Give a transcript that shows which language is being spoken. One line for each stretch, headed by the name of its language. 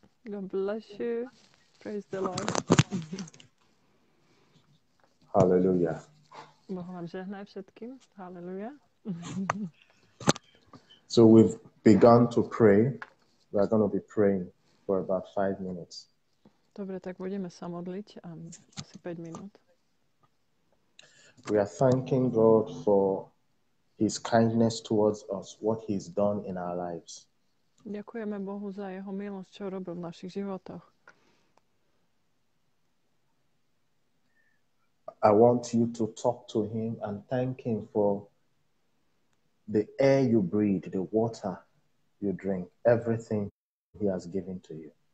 English: God bless you. Praise the Lord. Hallelujah.
Slovak: Boh vám žehnaj všetkým. Hallelujah.
English: So we've begun to pray. We're going to be praying for about 5 minutes.
Slovak: Dobre, tak budeme sa modliť asi 5 minút.
English: We are thanking God for his kindness towards us, what he's done in our lives.
Slovak: Ďakujeme Bohu za jeho milosť, čo robil v našich životoch.
English: I want you to talk to him and thank him for the air you breathe, the water you drink, everything he has given to you.